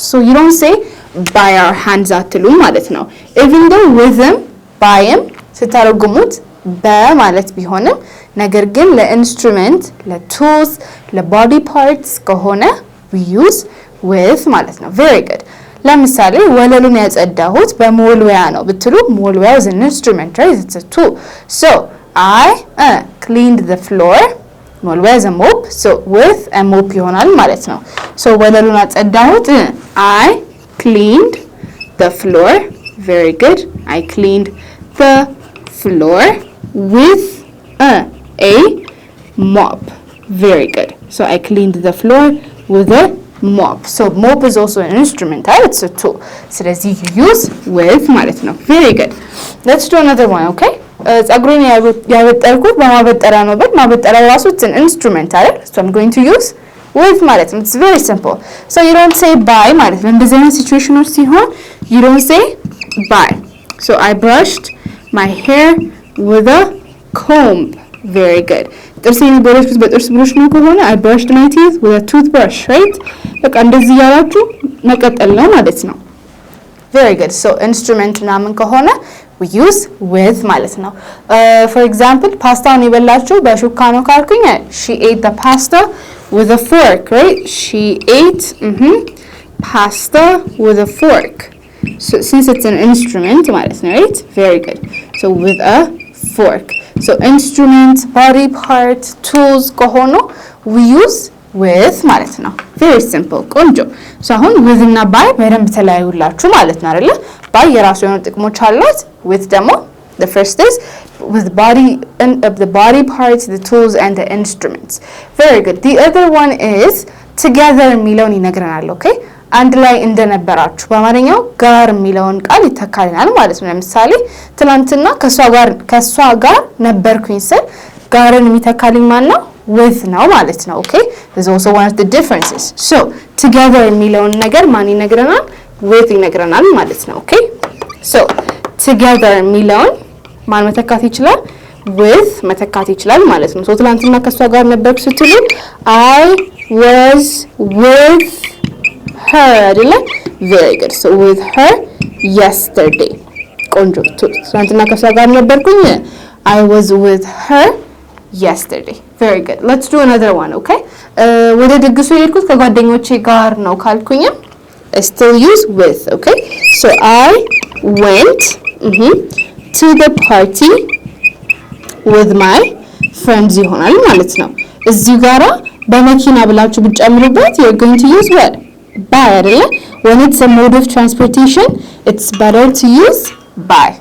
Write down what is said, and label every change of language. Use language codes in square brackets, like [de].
[en] so you don't say by our hands አትሉ ማለት ነው። even though with them by them [am] ስታረጉሙት በማለት ቢሆንም ነገር ግን ለኢንስትሩመንት ለቱልስ ለቦዲ ፓርትስ ከሆነ [en] we use with ማለት ነው። very good. [am] ለምሳሌ ወለሉን ያጸዳሁት በሞልወያ ነው ብትሉ ሞልወያ [en] is an instrument, right? it's a tool. so I cleaned the floor. ሞልወያ is a mop. so with a mop [am] ይሆናል ማለት ነው። [en] so [am] ወለሉን አጸዳሁት [en] I cleaned the floor. very good. I cleaned the floor with a mop. very good. so I cleaned the floor with a mop. so mop is also an instrument, right? it's a tool. ስለዚህ you use with ማለት ነው። very good. let's do another one, okay? [am] ጸጉሬን ያበጠርኩት በማበጠሪያ ነው ብል ማበጠሪያ ራሱ [en] it's an instrument [am] አይደል? [en] so I'm going to use with ማለት ነው። it's very simple. so you don't say by ማለት ነው። [am] እንደዚህ አይነት ሲቹዌሽኖች ሲሆን [en] you don't say by. so I brushed my hair with a comb. very good. [am] ጥርሴን በረሽኩት በጥርስ ብሩሽ ነው ከሆነ [en] I brushed my teeth with a toothbrush, right? [am] በቃ እንደዚህ ያላችሁ መቀጠል ነው ማለት ነው። [en] very good. so instrument ምናምን ከሆነ we use with ማለት ነው። for example [am] ፓስታውን የበላችሁ በሹካ ነው ካልኩኝ [en] she ate the pasta with a fork, right? she ate pasta with a fork. so since it's an instrument ማለት ነው, right? very good. so with a fork. so instruments, body parts, tools ከሆኑ we use with ማለት ነው። very simple. [am] ቆንጆ። [en] so [am] አሁን with እና by በደንብ ተለያዩላችሁ ማለት ነው አይደለ? [en] by የራሱ የሆኑ ጥቅሞች አሏት። with ደግሞ the first is with the body parts, the tools and the instruments. very good. the other one is together የሚለውን ይነግረናል። okay? [am] አንድ ላይ እንደነበራችሁ በአማርኛው ጋር የሚለውን ቃል ይተካልናል ማለት ነው። ለምሳሌ ትናንትና ከሷ ጋር ነበርኩኝ ስል ጋርን የሚተካልኝ ማን ነው? with ነው ማለት ነው። okay? [en] there's also one of the differences. [am] so together የሚለውን ነገር ማን ይነግረናል? with ይነግረናል ማለት ነው። okay? so together የሚለውን ማን መተካት ይችላል? with መተካት ይችላል ማለት ነው። so ትናንትና ከሷ ጋር ነበርኩ ስትሉ [en] I was with her [am] አይደለ? [en] very good. so with her yesterday. ቆንጆ። [am] ትናንትና ከሷ ጋር ነበርኩኝ [en] I was with her yesterday. very good. let's do another one, okay? [am] ወደ ድግሱ የሄድኩት ከጓደኞቼ ጋር ነው ካልኩኝ [en] I still use with, okay? so I went to the party with my friends ይሆናል ማለት ነው። [am] እዚህ ጋራ በመኪና ብላችሁ ብትጨምሩበት [en] you're going to use what? by አይደለ? when it's a mode of transportation it's better to use by.